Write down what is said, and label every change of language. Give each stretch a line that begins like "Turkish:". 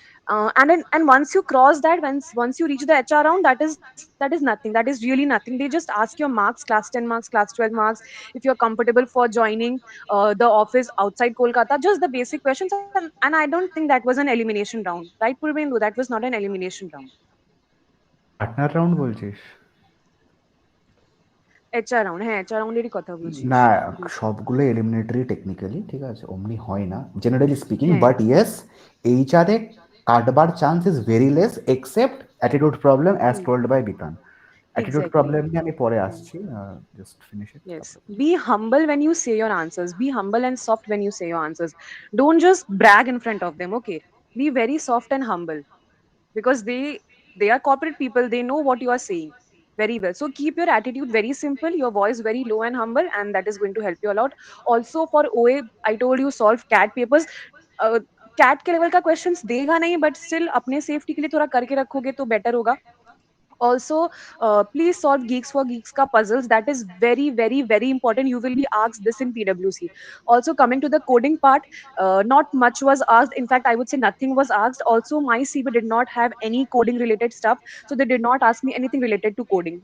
English: And once you cross that, once you reach the HR round, that is nothing. That is really nothing. They just ask your marks, class 10 marks, class 12 marks, if you're comfortable for joining the office outside Kolkata, just the basic questions. And I don't think that was an elimination round, right, Purvendu? That was not an elimination round.
Bangla: Partner round বলছিস? HR round, হ্যাঁ HR রাউন্ডেরই কথা বলছি। না, সবগুলো এলিমিনেটরি technically, ঠিক আছে, অমনি হয় না জেনারেলি স্পিকিং, হ্যাঁ।
English: but yes HR
Bangla: এ কাটবার
English: Chance is very less except attitude problem as told by Bikan. Attitude Exactly.
Bangla: Problem নিয়ে আমি পরে আসছি, just finish it.
English: Yes. Be humble when you say your answers. Be humble and soft when you say your answers. Don't just brag in front of them, okay? Be very soft and humble, because they are corporate people. They know what you are saying very well. So keep your attitude very simple, your voice very low and humble, and that is going to help you a lot. Also for OA, I told you, solve CAT papers.
Hindi: uh, CAT के level का questions देगा नहीं, but still अपने safety के लिए थोड़ा करके रखोगे तो बेटर होगा.
English: Also, please solve Geeks for Geeks ka puzzles. That is very, very, very important. You will be asked this in PwC. Also, coming to the coding part, not much was asked. In fact, I would say nothing was asked. Also, my CV did not have any coding related stuff, so they did not ask me anything related to coding.